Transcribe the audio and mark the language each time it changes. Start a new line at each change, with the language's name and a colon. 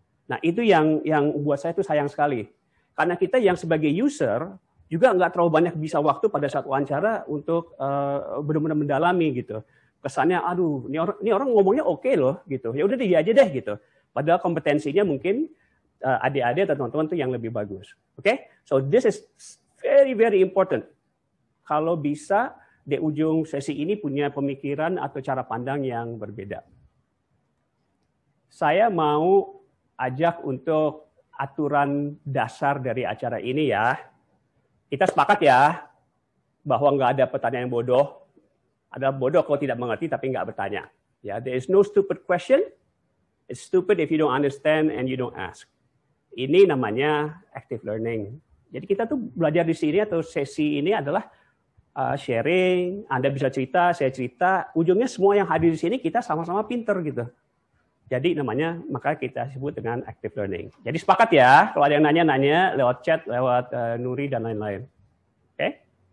Indonesian: Nah, itu yang buat saya itu sayang sekali. Karena kita yang sebagai user juga nggak terlalu banyak bisa waktu pada saat wawancara untuk benar-benar mendalami gitu. Kesannya, aduh, ini orang ngomongnya oke loh gitu. Ya udah dia aja deh gitu. Padahal kompetensinya mungkin adik-adik atau teman-teman tuh yang lebih bagus. Oke?
English: So this is very very important.
Indonesian: Kalau bisa di ujung sesi ini punya pemikiran atau cara pandang yang berbeda. Saya mau ajak untuk aturan dasar dari acara ini ya. Kita sepakat ya bahwa nggak ada pertanyaan yang bodoh. Ada bodoh kalau tidak mengerti tapi nggak bertanya.
English: Ya, there is no stupid question. It's stupid if you don't understand and you don't ask.
Indonesian: Ini namanya active learning. Jadi kita tuh belajar di sini atau sesi ini adalah sharing, Anda bisa cerita, saya cerita, ujungnya semua yang hadir di sini kita sama-sama pinter gitu. Jadi namanya, maka kita sebut dengan active learning. Jadi sepakat ya, kalau ada yang nanya-nanya lewat chat, lewat Nuri dan lain-lain. Oke?